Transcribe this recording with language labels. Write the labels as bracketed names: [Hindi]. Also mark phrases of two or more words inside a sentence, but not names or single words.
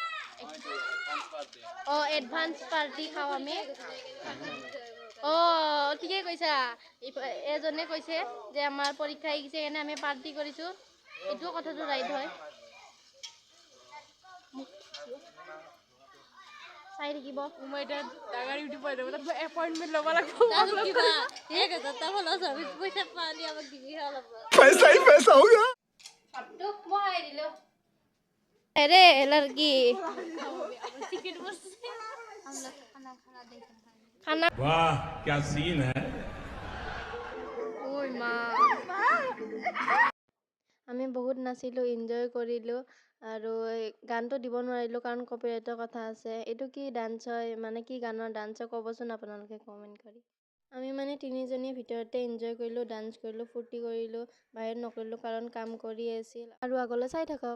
[English] advance party [Assamese] খাওঁ আমি ঠিকে কৈছা এজনে কৈছে যে আমাৰ পৰীক্ষা আহিছে এনে আমি পাৰ্টি কৰিছোঁ এইটো কথাটো ৰাইট হয় চাই থাকিব মই এতিয়া ডাঙৰ [English] YouTuber appointment [Assamese] ল'ব লাগিব [Hindi] पैसा हो गया अरे लड़की खाना वाह क्या सीन है ओय मां [Assamese] আমি বহুত নাচিলোঁ এনজয় কৰিলোঁ আৰু গানটো দিব নোৱাৰিলোঁ কাৰণ কপিৰাইটৰ কথা আছে এইটো কি ডান্স হয় মানে কি গানৰ ডান্স হয় ক'বচোন আপোনালোকে কমেণ্ট কৰি আমি মানে তিনিজনীৰ ভিতৰতে এনজয় কৰিলোঁ ডান্স কৰিলোঁ ফূৰ্তি কৰিলোঁ বাহিৰত নকৰিলোঁ কাৰণ কাম কৰি আছিল আৰু আগলৈ চাই থাকক